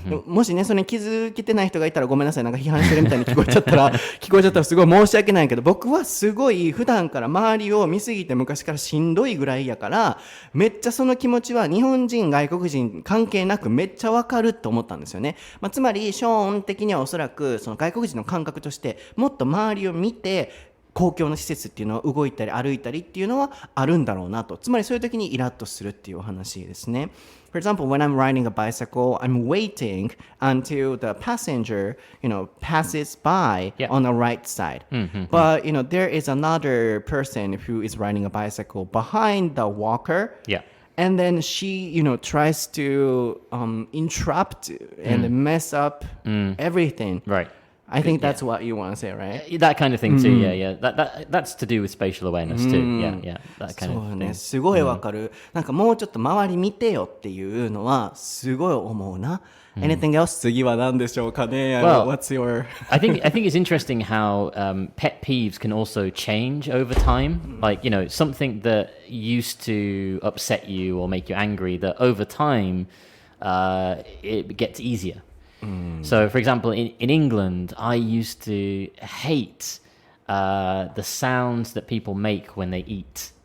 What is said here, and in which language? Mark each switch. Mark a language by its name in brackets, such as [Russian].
[Japanese] もしね、それに気づけてない人がいたらごめんなさい。なんか批判してるみたいに聞こえちゃったらすごい申し訳ないけど、僕はすごい普段から周りを見すぎて昔からしんどいぐらいやから、めっちゃその気持ちは日本人外国人関係なくめっちゃ分かると思ったんですよね。つまりショーン的にはおそらくその外国人の感覚として、もっと周りを見て公共の施設っていうのは動いたり歩いたりっていうのはあるんだろうなと。つまりそういう時にイラッとするっていうお話ですね。 [English] For example, when I'm riding a bicycle, I'm waiting until the passenger, passes by on the right side. But, there is another person who is riding a bicycle behind the walker. And then she, tries to interrupt and mess up everything. I think that's what you want to say, right? That kind of thing too, that's to do with spatial awareness too, that kind of thing. [Japanese] そうね、すごいわかる。なんかもうちょっと周り見てよっていうのはすごい思うな。 [English] Anything else? [Japanese] 次は何でしょうかね。 [English] What's your... I think it's interesting how pet peeves can also change over time. Like, something that used to upset you or make you angry, that over time it gets easier. So, for example, in England, I used to hate the sounds that people make when they eat.